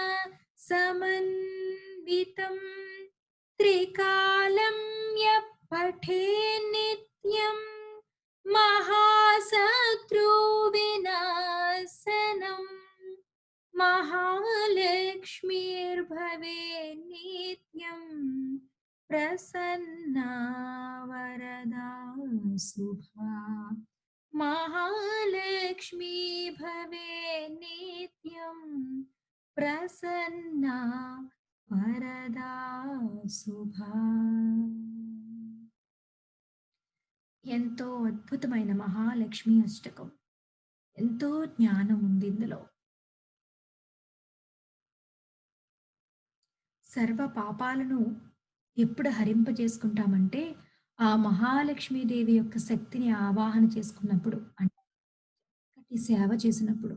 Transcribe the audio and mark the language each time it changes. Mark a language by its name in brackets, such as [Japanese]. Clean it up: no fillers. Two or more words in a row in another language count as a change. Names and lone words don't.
[Sanskrit] समन्वितं त्रिकालं यः पठेन् नित्यं महाशत्रुविनाशनं महालक्ष्मीर्भवेत् नित्यं प्रसन्ना वरदा शुभा। महालक्ष्मी भवेत् नित्यं प्रसन्ना वरदा शुभा। [Telugu] ఎంతో అద్భుతమైన మహాలక్ష్మి అష్టకం, ఎంతో జ్ఞానం ఉంది ఇందులో. సర్వ పాపాలను ఎప్పుడు హరింపజేసుకుంటామంటే ఆ మహాలక్ష్మీదేవి యొక్క శక్తిని ఆవాహన చేసుకున్నప్పుడు, అంటే సేవ చేసినప్పుడు.